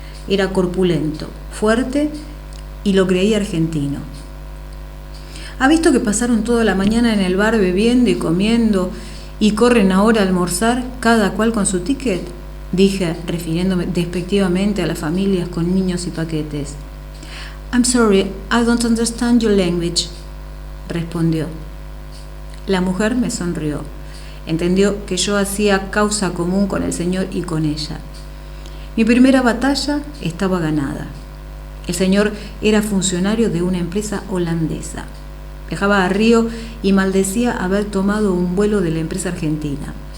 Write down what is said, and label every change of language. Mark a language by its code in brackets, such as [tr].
[es] Era corpulento, fuerte y lo creía argentino. ¿Ha visto que pasaron toda la mañana en el bar bebiendo y comiendo y corren ahora a almorzar, cada cual con su ticket? Dije, refiriéndome despectivamente a las familias con niños y paquetes. [en] I'm sorry, I don't understand your language, [es] respondió. La mujer me sonrió. Entendió que yo hacía causa común con el señor y con ella. Mi primera batalla estaba ganada. El señor era funcionario de una empresa holandesa. Viajaba a Río y maldecía haber tomado un vuelo de la empresa argentina.